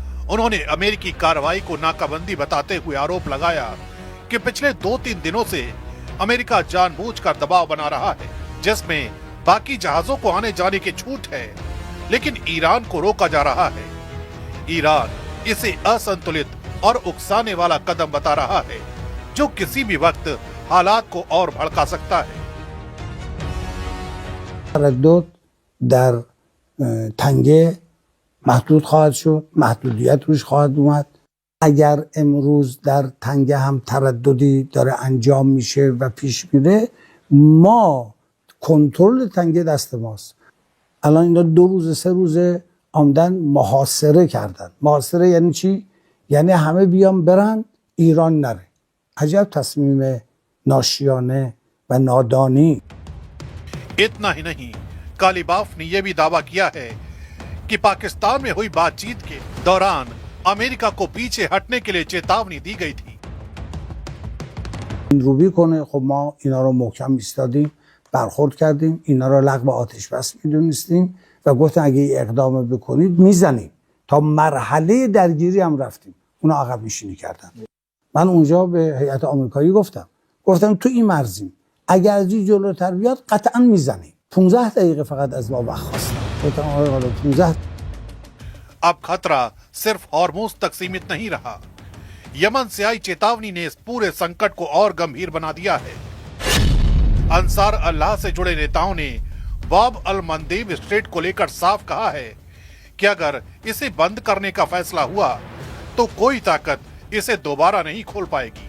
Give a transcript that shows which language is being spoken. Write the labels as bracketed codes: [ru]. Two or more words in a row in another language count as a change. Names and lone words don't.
[hi] उन्होंने अमेरिकी कार्रवाई को नाकाबंदी बताते हुए आरोप लगाया कि पिछले 2-3 दिनों से अमेरिका जानबूझकर दबाव बना रहा है, जिसमें बाकी जहाजों को आने जाने की छूट है, लेकिन ईरान को रोका जा रहा है। ईरान इसे असंतुलित और उकसाने वाला कदम बता रहा है, जो किसी भी वक्त हालात को और भड़का सकता है। [fa] تردد در تنگه محدود خواهد شد، محدودیت روش خواهد اومد. اگر امروز در تنگه هم ترددی داره انجام میشه و پیش میره، ما کنترل تنگه دست ماست. الان اینا 2 روز 3 روزه آمدن محاصره کردن. محاصره یعنی چی؟ یعنی همه بیان برن، ایران نره. عجب تصمیم ناشیانه و نادانی. [hi] इतना ही नहीं, कालीबाफ ने यह भी दावा किया है कि पाकिस्तान में हुई बातचीत के दौरान अमेरिका को पीछे हटने के लिए चेतावनी दी गई थी। [fa] روبی کنه. خب ما اینا رو محکم ایستادیم، برخورد کردیم، اینا رو لغو آتش بس میدونستیم و گفتن اگه این اقدام بکنید میزنیم. تا مرحله درگیری هم رفتیم، اونا عقب نشینی کردن. من اونجا به هیئت آمریکایی گفتم تو این مرزیم، اگر از این جلوتر بیاد قطعا میزنیم. 15 دقیقه فقط از ما وقت خواستم. گفتم آقا حالا 15. [hi] अब खतरा सिर्फ हॉर्मोज तक सीमित नहीं रहा। यमन से आई चेतावनी ने इस पूरे संकट को और गंभीर बना दिया है। अंसार अल्लाह से जुड़े नेताओं ने बाब अल मंदेब स्ट्रेट को लेकर साफ कहा है कि अगर इसे बंद करने का फैसला हुआ तो कोई ताकत इसे दोबारा नहीं खोल पाएगी।